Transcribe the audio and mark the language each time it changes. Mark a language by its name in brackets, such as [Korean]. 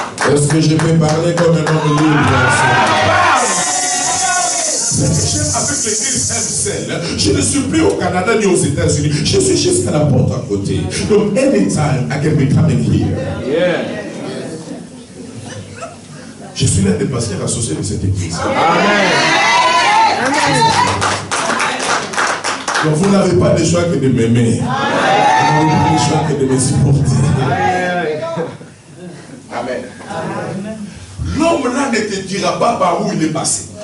[French] Est-ce que je peux parler comme un homme libre? Avec l'église MCL, je ne suis plus au Canada ni aux États-Unis. Je suis juste à la porte à côté. [English] Donc, anytime I can be coming here. Yeah. [French] Je suis l'un des pasteurs associés de cette église. Amen. Donc, vous n'avez pas de choix que de m'aimer. Vous n'avez pas de choix que de me supporter. Amen. L'homme là ne te dira pas par où il est passé.